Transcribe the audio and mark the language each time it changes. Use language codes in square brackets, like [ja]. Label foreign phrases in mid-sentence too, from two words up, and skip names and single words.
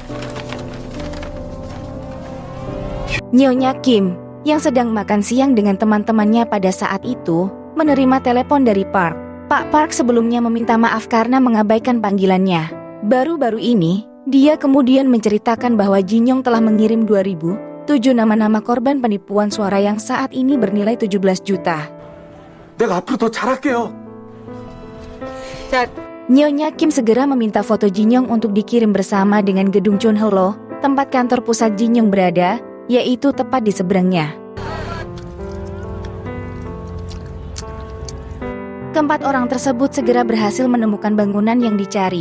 [id] Nyonya Kim, yang sedang makan siang dengan teman-temannya pada saat itu, menerima telepon dari Park. Pak Park sebelumnya meminta maaf karena mengabaikan panggilannya. Baru-baru ini, dia kemudian menceritakan bahwa Jin Yong telah mengirim 2007 nama-nama korban penipuan suara yang saat ini bernilai 17 juta. [ko] 내가 앞으로 더 잘할게요. [id] Nyonya Kim segera meminta foto Jin Yong untuk dikirim bersama dengan gedung Chunhelo, tempat kantor pusat Jin Yong berada, yaitu tepat di seberangnya. Keempat orang tersebut segera berhasil menemukan bangunan yang dicari.